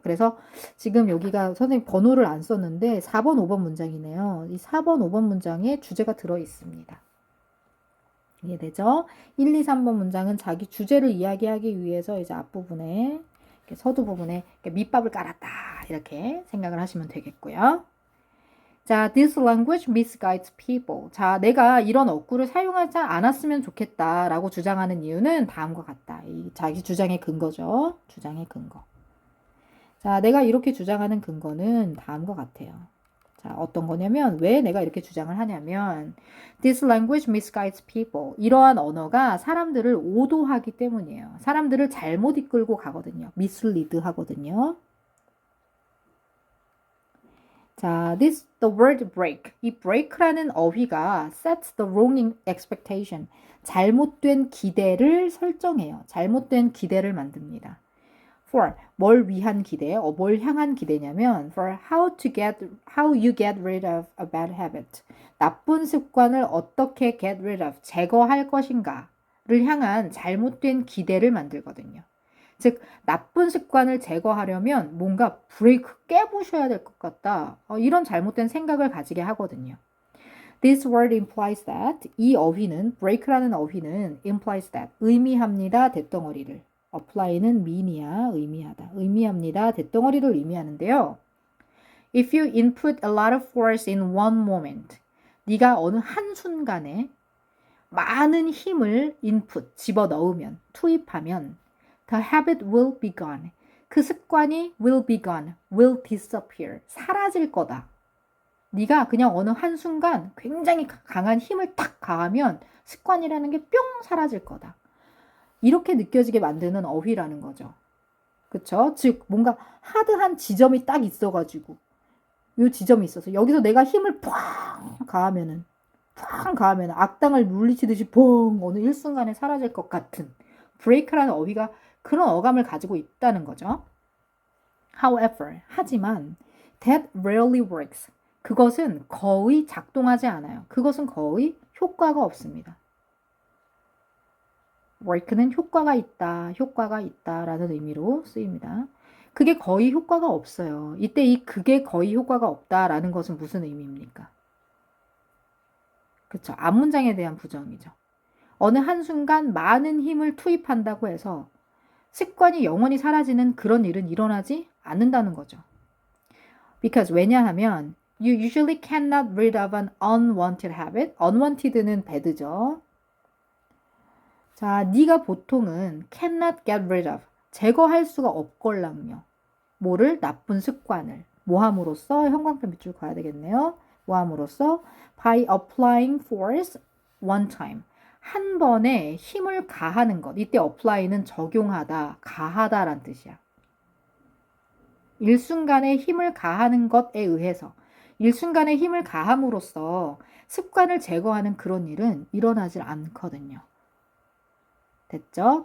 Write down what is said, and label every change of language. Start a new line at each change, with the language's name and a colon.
Korean: 그래서 지금 여기가 선생님 번호를 안 썼는데 4번, 5번 문장이네요. 이 4번, 5번 문장에 주제가 들어 있습니다. 이해되죠? 1, 2, 3번 문장은 자기 주제를 이야기하기 위해서 이제 앞부분에 서두 부분에 밑밥을 깔았다. 이렇게 생각을 하시면 되겠고요.
English: 자, this language misguides people.
Korean: 자, 내가 이런 어구를 사용하지 않았으면 좋겠다라고 주장하는 이유는 다음과 같다. 이 자기 주장의 근거죠. 주장의 근거. 자, 내가 이렇게 주장하는 근거는 다음과 같아요. 자, 어떤 거냐면, 왜 내가 이렇게 주장을 하냐면,
English: this language misguides people.
Korean: 이러한 언어가 사람들을 오도하기 때문이에요. 사람들을 잘못 이끌고 가거든요. mislead 하거든요.
English: 자, the word break.
Korean: 이 break라는 어휘가
English: sets the wrong expectation.
Korean: 잘못된 기대를 설정해요. 잘못된 기대를 만듭니다.
English: for
Korean: 뭘 위한 기대, 뭘 향한 기대냐면
English: for how you get rid of a bad habit.
Korean: 나쁜 습관을 어떻게
English: get rid of,
Korean: 제거할 것인가를 향한 잘못된 기대를 만들거든요. 즉 나쁜 습관을 제거하려면 뭔가 브레이크 깨부셔야 될 것 같다. 이런 잘못된 생각을 가지게 하거든요.
English: This word implies that,
Korean: 이 어휘는, break라는 어휘는
English: implies that, 의미합니다.
Korean: 대덩어리를. apply는 mean이야, 의미하다. 의미합니다. 대덩어리를 의미하는데요.
English: If you input a lot of force in one moment,
Korean: 네가 어느 한순간에 많은 힘을 input, 집어넣으면, 투입하면
English: the habit will be gone.
Korean: 그 습관이
English: will be gone, will disappear.
Korean: 사라질 거다. 네가 그냥 어느 한순간 굉장히 강한 힘을 탁 가하면 습관이라는 게 뿅 사라질 거다. 이렇게 느껴지게 만드는 어휘라는 거죠. 그쵸? 즉 뭔가 하드한 지점이 딱 있어가지고 요 지점이 있어서 여기서 내가 힘을 팡 가하면은 악당을 물리치듯이 퐁 어느 일순간에 사라질 것 같은 브레이크라는 어휘가 그런 어감을 가지고 있다는 거죠.
English: However, 하지만 that rarely works.
Korean: 그것은 거의 작동하지 않아요. 그것은 거의 효과가 없습니다. work는 효과가 있다라는 의미로 쓰입니다. 그게 거의 효과가 없어요. 이때 이 그게 거의 효과가 없다라는 것은 무슨 의미입니까? 그렇죠. 앞문장에 대한 부정이죠. 어느 한순간 많은 힘을 투입한다고 해서 습관이 영원히 사라지는 그런 일은 일어나지 않는다는 거죠.
English: Because 왜냐하면 you usually cannot rid of an unwanted habit.
Korean: unwanted는 bad죠. 자, 네가 보통은
English: cannot get rid of,
Korean: 제거할 수가 없걸랑요. 뭐를? 나쁜 습관을. 뭐함으로써? 형광펜 밑줄 가야 되겠네요. 뭐함으로써?
English: by applying force one time.
Korean: 한 번에 힘을 가하는 것. 이때 apply는 적용하다, 가하다란 뜻이야. 일순간에 힘을 가하는 것에 의해서 일순간에 힘을 가함으로써 습관을 제거하는 그런 일은 일어나질 않거든요. 됐죠?